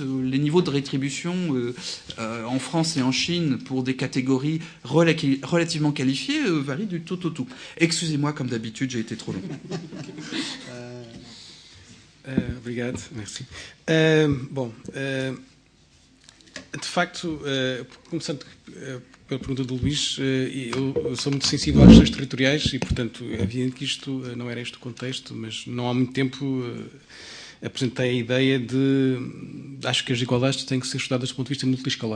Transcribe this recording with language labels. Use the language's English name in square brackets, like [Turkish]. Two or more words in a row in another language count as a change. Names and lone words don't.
[French] Les niveaux de rétribution en France et en Chine pour des catégories relativement qualifiées varient du tout au tout. Excusez-moi, comme d'habitude, j'ai été trop long. Obrigado, merci. [Portuguese] De facto, começando pela pergunta do Luís, eu sou muito sensível às questões territoriais e, portanto, é evidente que isto não era este o contexto, mas não há muito tempo apresentei a ideia acho que as desigualdades têm que ser estudadas do ponto de vista multiescalar.